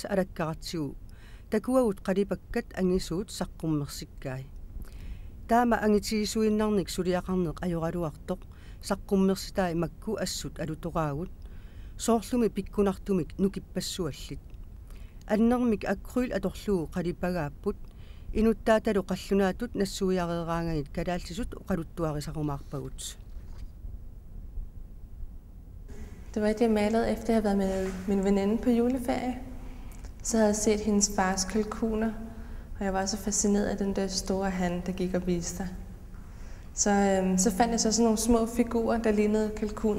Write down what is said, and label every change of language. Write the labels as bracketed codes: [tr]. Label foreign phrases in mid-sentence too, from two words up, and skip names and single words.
[kl] alakkaratsigu takuagut qalipakkat angisuut saqqummersikkai taama angitiisuinnarnik suliaqarneq ajoraluartoq saqqummersitai makku assut alutoqaagut soorlumi pikkunartumik nukippassuallit annermik akryl atorlugu qalipagaapput inuttaatalu qallunaatut nassuiareeraangagit kalaallisut oqaluttuarisaqumаарpagut. [da] Det var det, jeg malede efter jeg havde været med min veninde på juleferie. Så havde jeg set hendes fars kalkuner, og jeg var så fascineret af den der store han, der gik og viste sig. Så fandt jeg så sådan nogle små figurer, der lignede kalkuner.